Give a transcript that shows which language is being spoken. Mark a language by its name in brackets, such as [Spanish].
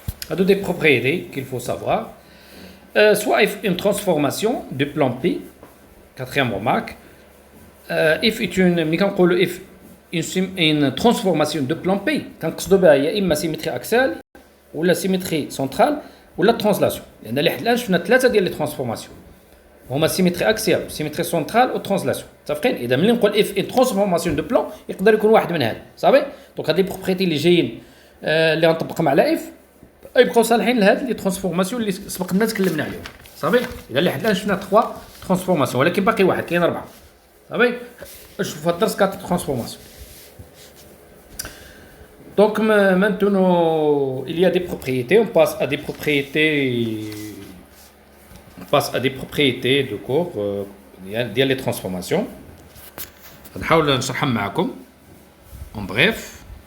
[French] À deux des propriétés qu'il faut savoir. Soit une transformation de plan P, quatrième remarque. If est une transformation de plan P, [Arabic] كنقصدوا بها هي اما [French] symétrie axiale ولا symétrie centrale ولا translation. [Arabic] لان اللي حنا شفنا ثلاثه ديال لي ترانسفورماسيون هما symétrie axiale symétrie centrale و translation. متفقين؟ اذا ملي نقول if [French] une transformation de plan [Arabic] يقدر يكون واحد من هاد صافي. دونك هاد لي بروبريتي اللي جايين اللي غنطبقهم على if يبقاو صالحين لهاد لي ترانسفورماسيون اللي سبقنا تكلمنا عليهم صافي. اذا اللي حنا شفنا 3 ترانسفورماسيون ولكن باقي واحد، كاين 4 صافي. نشوفوا هاد الدرس 4 ترانسفورماسيون. [French] Donc maintenant il y a des propriétés, on passe à des propriétés de cours ديال les transformations. [Arabic] نحاول نشرحهم معكم [French] en bref.